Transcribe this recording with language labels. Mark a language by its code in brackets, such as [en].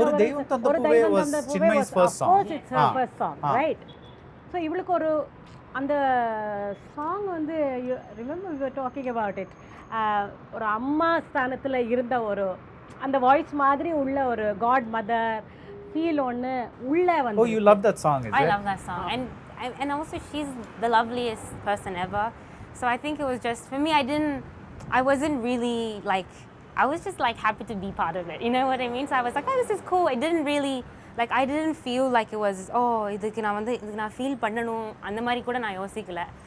[en] ஒரு தெய்வம் தந்த பூவே was Chinmay's first song. Of course it's her first song, right? So [ta] இவளுக்கு ஒரு அந்த சாங் வந்து remember [en] we were talking about it. [ta] ஒரு அம்மா ஸ்தானத்தில் இருந்த ஒரு அந்த வாய்ஸ் மாதிரி உள்ள ஒரு காட் மதர் ஃபீல் ஒன்று உள்ள வந்து. [en] Oh, you love that song, is it? I love that song. And also she's the loveliest person ever. So I think it was just, for me, I wasn't really like, I was just like happy to be part of it. You know what I mean? So I was like, oh, this is cool. I didn't really, like, I didn't feel like it was, oh, [ta] இதுக்கு நான் feel பண்ணணும் அந்த மாதிரி கூட நான் யோசிக்கல.